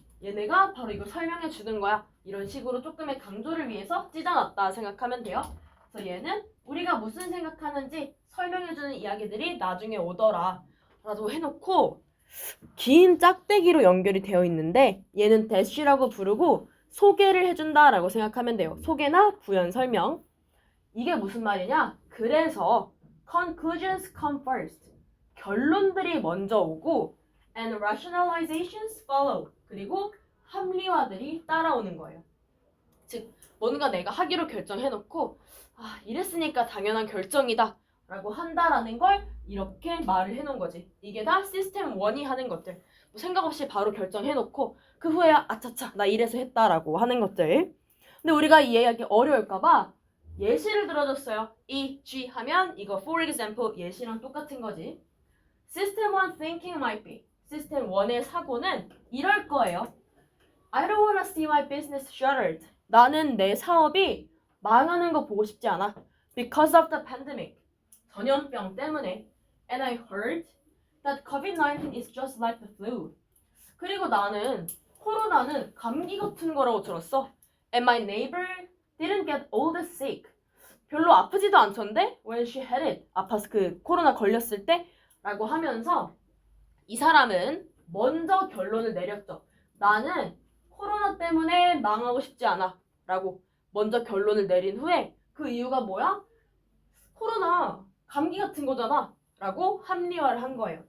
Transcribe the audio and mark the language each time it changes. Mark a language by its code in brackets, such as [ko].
[ko] 얘네가 바로 이걸 설명해 주는 거야. 이런 식으로 조금의 강조를 위해서 찢어놨다 생각하면 돼요. 그래서 얘는 우리가 무슨 생각하는지 설명해주는 이야기들이 나중에 오더라 라고 해놓고 긴 짝대기로 연결이 되어 있는데 얘는 대쉬라고 부르고 소개를 해준다라고 생각하면 돼요. 소개나 부연 설명. 이게 무슨 말이냐? 그래서 [en] conclusions come first. [ko] 결론들이 먼저 오고 [en] and rationalizations follow. [ko] 그리고 합리화들이 따라오는 거예요. 즉 뭔가 내가 하기로 결정해놓고 이랬으니까 당연한 결정이다 라고 한다라는 걸 이렇게 말을 해놓은 거지. 이게 다 시스템 1이 하는 것들. 뭐 생각 없이 바로 결정해놓고 그 후에 아차차 나 이래서 했다라고 하는 것들. 근데 우리가 이 이야기 어려울까봐 예시를 들어줬어요. e.g. 하면 이거 [en] for example [ko] 예시랑 똑같은 거지. [en] System 1 thinking might be. [ko] System 1의 사고는 이럴 거예요. [en] I don't wanna see my business shuttered. [ko] 나는 내 사업이 망하는 거 보고 싶지 않아. [en] Because of the pandemic. [ko] 전염병 때문에. [en] And I heard that COVID-19 is just like the flu. [ko] 그리고 나는 코로나는 감기 같은 거라고 들었어. [en] And my neighbor didn't get all that sick. [ko] 별로 아프지도 않던데? [en] When she had it. [ko] 아파서 그 코로나 걸렸을 때? 라고 하면서 이 사람은 먼저 결론을 내렸죠. 나는 코로나 때문에 망하고 싶지 않아. 라고 먼저 결론을 내린 후에 그 이유가 뭐야? 코로나 감기 같은 거잖아. 라고 합리화를 한 거예요.